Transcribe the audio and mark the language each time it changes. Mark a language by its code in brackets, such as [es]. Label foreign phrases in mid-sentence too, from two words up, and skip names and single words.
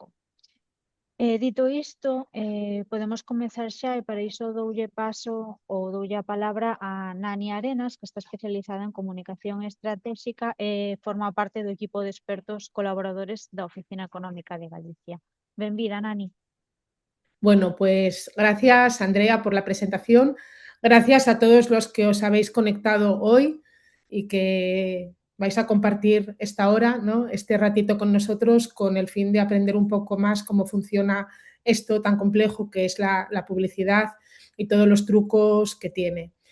[gl] Dito isto, podemos comezar xa e para iso doulle a palabra a Nani Arenas, que está especializada en comunicación estratégica e forma parte do equipo de expertos colaboradores da Oficina Económica de Galicia. Benvida, Nani. [es] Bueno, pues gracias, Andrea, por la presentación. Gracias a todos los que os habéis conectado hoy y que vais a compartir esta hora, ¿no? Este ratito con nosotros con el fin de aprender un poco más cómo funciona esto tan complejo que es la publicidad y todos los trucos que tiene.